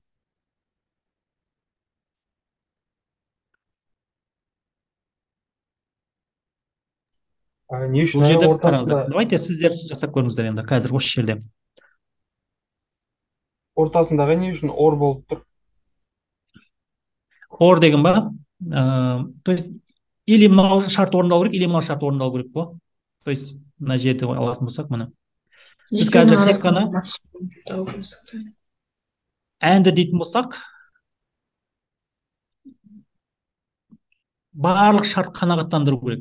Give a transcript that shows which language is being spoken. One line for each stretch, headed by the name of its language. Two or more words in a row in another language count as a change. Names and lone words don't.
Kazakh: Не үшін Бұл жерде ортасында? Давайте сіздер жасап көріңіздер енді қазір осы жерде. Ортасындағы не үшін or болып тұр? Or деген ба?
Russian: То есть или
Kazakh: мынау шарт орындалу керек, или мынау шарт орындалу керек қой.
Russian: То есть
Kazakh: мына жерде алатын болсақ міне. Біз қазір тек қана әнді дейтін болсақ, барлық шарт қанағаттандыру керек.